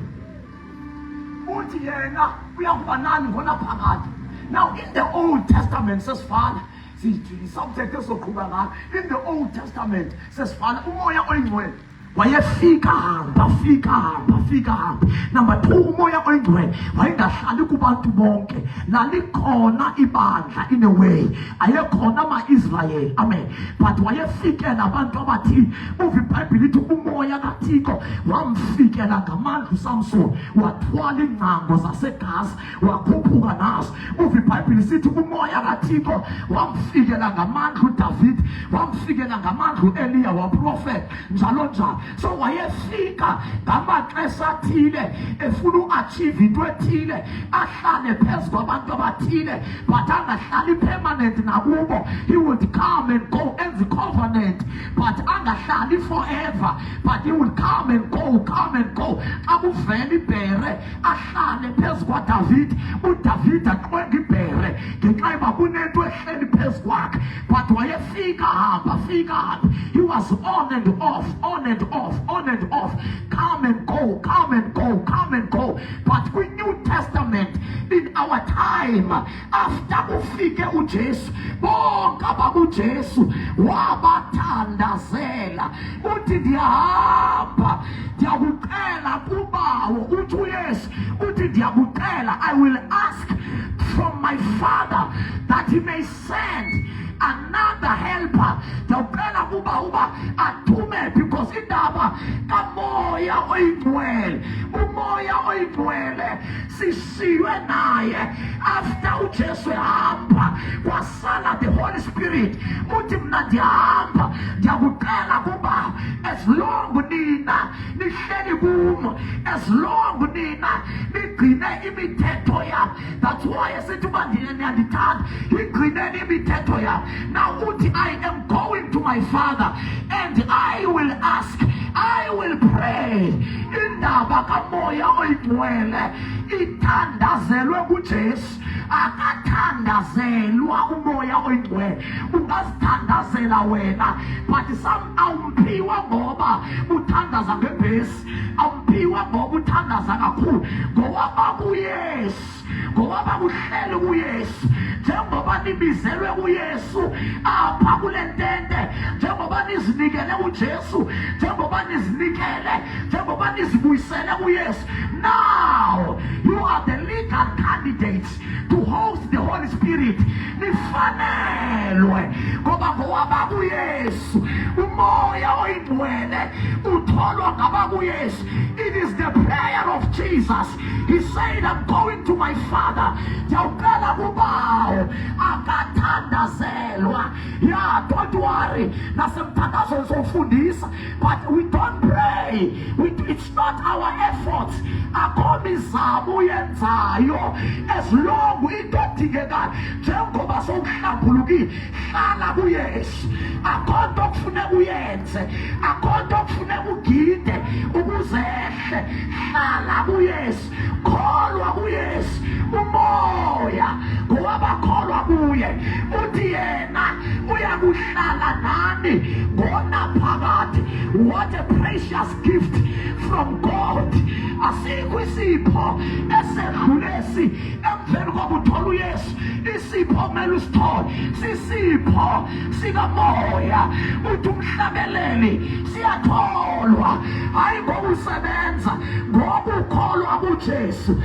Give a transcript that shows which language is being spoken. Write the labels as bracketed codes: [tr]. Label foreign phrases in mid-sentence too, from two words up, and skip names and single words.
[xh] Uthi yena uyakuba nani ngona phakathi. [en] Now in the Old Testament says Father, subject [xh] esoqhuba ngayo, [en] in the Old Testament says Father, [xh] umoya oyingcwele wayefika hamba. Number 2, umoya oyingcwele wayengahlali kubantu bonke, lalikhona ibandla [en] in a way, [xh] ayekhona ama-Israyeli, amen, but wayefikela abantu abathile. Uva iBhayibhile ithi umoya kaThixo wamfikela ngamandla uSamson, wathwala iingcango zaseGaza wakhuphuka nazo. Uva iBhayibhile isithi umoya kaThixo wamfikela ngamandla uDavid, wamfikela ngamandla uEliya waprofeta, njalo njalo. So wayefika ngamaxesha athile efuna uachieve into ethile, ahlale phezu kwabantu abathile, but angahlali permanent nakubo. [en] He would come and go as the covenant, but angahlali forever, but he would come and go. [xh] Akuvela ibhere ahlale phezu kwaDavid, uDavid aqwenga ibhere ngenxa yoba kunento ehleli phezu kwakhe. But wayefika hamba. [en] He was on and off, come and go. But with New Testament, in our time, after [xh] ufike uJesu, bonke abakuJesu wabathandazela. Uthi ndiyahamba, ndiyakucela kubawo, uthi uYesu uthi ndiyakucela, [en] I will ask from my Father that he may send another helper. [xh] Ndiyawucela kuba athume, because indaba kamoya oyingcwele, umoya oyingcwele sishiywe naye after uJesu ehamba, kwasala [en] the Holy Spirit. [xh] Uthi mna ndiyahamba, ndiyakucela kuba [en] as long [xh] nina nihleli kum, [en] as long [xh] nina nigcine imithetho yam. [en] That's why [xh] esithi uba ndiyandithanda, igcineni imithetho yam. [en] Now uthi I am going to my Father and I will ask, I will pray. [xh] Indaba kamoya oyingcwele ithandazelwe kuJesu, akathandazelwa umoya oyingcwele. Ungazithandazela wena, but some awumphiwa ngoba uthandaza ngebhesi, awumphiwa ngoba uthandaza kakhulu, ngoba kuYesu, ngoba kuhleli kuYesu. Njengoba nibizelwe uYesu apha kule ntente, njengoba nizinikele uJesu, njengoba nizibuyisele uYesu, [en] now you are the legal candidates to host the Holy Spirit. [xh] Nifanelwe ngoba ngowaba kuYesu, umoya oyingcwele utholwa ngaba kuYesu. [en] It is the prayer of Jesus. He said, I'm going to my Father. [xh] Ndiyawucela kubawo akathandazelwa. [en] Yeah, don't worry, [xh] nasemthandazo sofundisa, [en] but we don't pray. It's not our efforts. [xh] Akho mizamo uyenzayo, [en] as long [xh] into edingekayo, njengoba sowuhlambulukile, hlala kuYesu. Akho nto okufuneka uyenze, akho nto okufuneka ugide ukuze ehle, hlala kuYesu, kholwa kuYesu. Umoya ngowabakholwa kuye, uthi yena uyakuhlala nani ngonaphakade. [en] What a precious gift from God. [xh] Asikho isipho esedlulesi emveni kokuthola uYesu. Isipho kumele usithole sisipho sikamoya. Uthi umhlabeleli siyatholwa, hayi ngoba usebenza, ngoba ukholwa kuJesu.